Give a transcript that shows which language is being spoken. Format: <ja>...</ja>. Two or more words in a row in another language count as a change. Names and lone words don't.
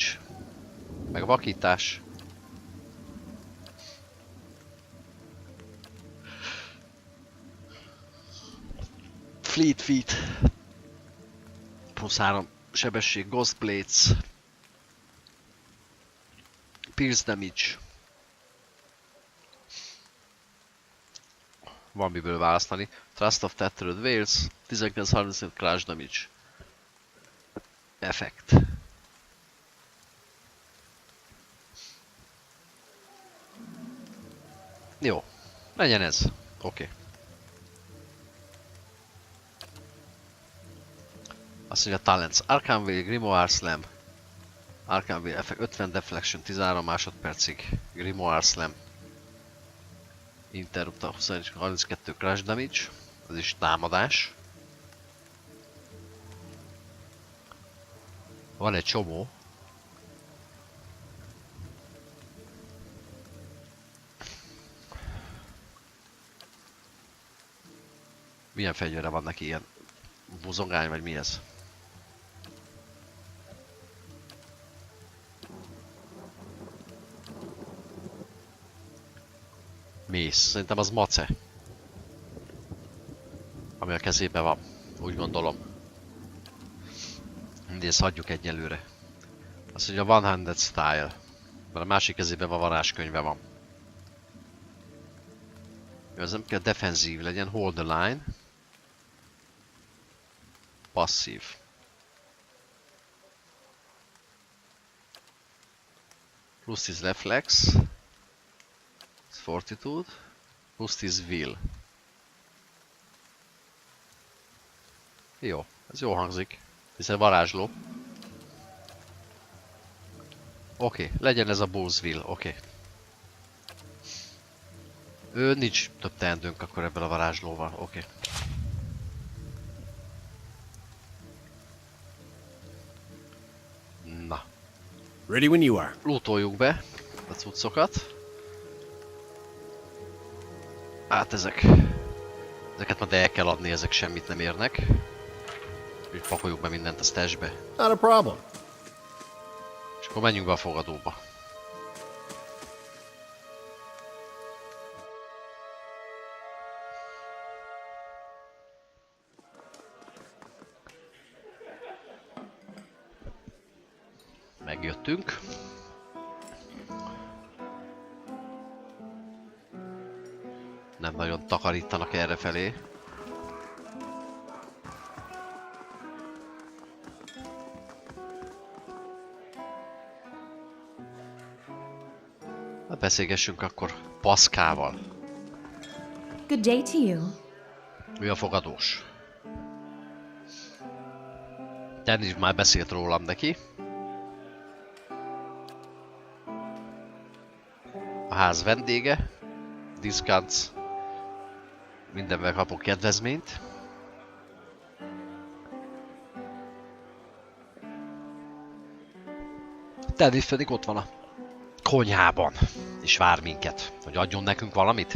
<hu>Meg vakítás.</hu> <en>Fleet feet.</en> <hu>Plusz 3 sebesség.</hu> <en>Ghost blades. Pierce damage.</en> <hu>Van miből választani.</hu> <en>Trust of Tethered Whales, 19-30 crash damage. Effect.</en> <hu>Jó. Legyen ez. Oké. Azt mondja Talents.</hu> <en>Arcane Veil, Grimoire Slam. Arcane Veil Effect 50 Deflection 13 másodpercig. Grimoire Slam. Interrupt a 32 crash damage.</en> <hu>Ez is támadás. Van egy csomó. Milyen fegyvere van neki, ilyen buzongány vagy mi ez? Mész. Szerintem az mace. Ami a kezében van. Úgy gondolom. Mindegy, ezt hagyjuk egyelőre. Azt mondja,</hu> <en>one-handed style.</en> <hu>Mert a másik kezében van varázskönyve van. Ez nem kell defenzív legyen,</hu> <en>hold the line.</en> <hu>Passzív. Plusz 10 reflex. Fortitude. Plusz 10 will. Jó, ez jó hangzik. Hiszen varázsló. Oké, legyen ez a Bull's Will, oké. Nincs több teendőnk akkor ebből a varázslóval, oké. Na.</hu> <en>Ready when you are.</en> <hu>Lootoljuk be a cuccokat. Hát ezeket majd el kell adni, ezek semmit nem érnek. Úgy pakoljuk be mindent a stashbe.</hu> <en>Not a problem.</en> <hu>És akkor menjünk be a fogadóba. Megjöttünk. Nem nagyon takarítanak errefelé. Hát beszélgessünk akkor Paszkával.</hu> <en>Good day to you.</en> <hu>Ő a fogadós. Dennis már beszélt rólam neki. A ház vendége.</hu> <en>Discounts.</en> <hu>Mindenben kapok kedvezményt. Dennis pedig ott van a konyhában, és vár minket, hogy adjon nekünk valamit.</hu>